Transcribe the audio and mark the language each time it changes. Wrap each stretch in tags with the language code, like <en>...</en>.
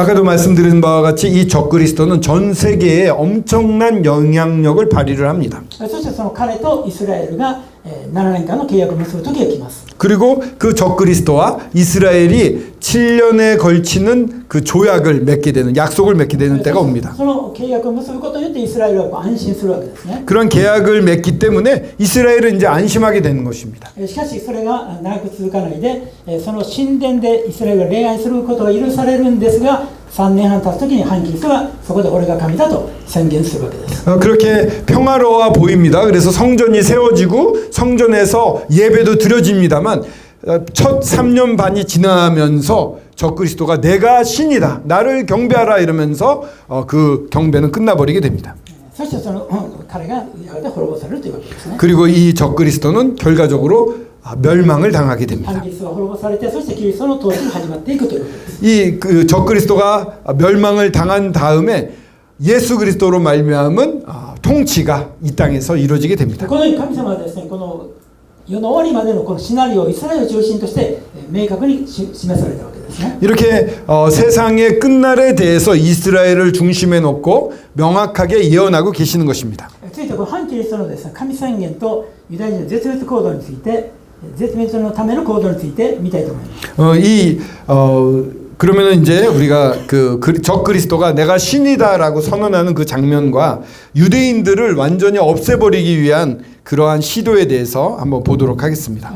<ko>아까도 말씀드린 바와 같이 이 적그리스도는 전 세계에 엄청난 영향력을 발휘를 합니다.</ko> <ja>そしてその彼とイスラエルが7年間の契約を結ぶ時が来ます。</ja> <ko>그리고 그 적그리스도와 이스라엘이 7년에 걸치는 그 조약을 맺게 되는 약속을 맺게 되는 때가 옵니다.</ko> <ja>その契約を結ぶことによってイスラエルは安心するわけですね。</ja> <ko>그런 계약을 맺기 때문에 이스라엘은 이제 안심하게 되는 것입니다.</ko> <ja>しかしそれが長く続かないで、その神殿でイスラエルが礼拝することが許されるんですが、3年半経つ時に反キリストがそこで俺が神だと宣言するわけです。</ja> <ko>그렇게 평화로워 보입니다. 그래서 성전이 세워지고 성전에서 예배도 드려집니다만 첫 3년 반이 지나면서 적그리스도가 내가 신이다, 나를 경배하라 이러면서 그 경배는 끝나버리게 됩니다.</ko> <ja>そしてその彼がやがて滅ぼされるというわけですね。</ja> <ko>그리고 이 적그리스도는 결과적으로 멸망을 당하게 됩니다.</ko> <ja>反キリストが滅ぼされて、そしてキリストの統治が始まっていくということです。</ja> <ko>이 그 적그리스도가 멸망을 당한 다음에 예수 그리스도로 말미암은 통치가 이 땅에서 이루어지게 됩니다.</ko> <ja>このように神様はですね、この世の終わりまでのこのシナリオをイスラエルを中心として明確に示されたわけですね。</ja> <ko>이렇게 세상의 끝날에 대해서 이스라엘을 중심에 놓고 명확하게 예언하고 계시는 것입니다.</ko> <ja>ついてこの反キリストのですね、神宣言とユダヤ人の絶滅行動について絶滅のための行動について見たいと思います。</ja> <ko>그러면은 이제 우리가 적 그리스도가 내가 신이다라고 선언하는 그 장면과 유대인들을 완전히 없애버리기 위한 그러한 시도에 대해서 한번 보도록 하겠습니다.</ko>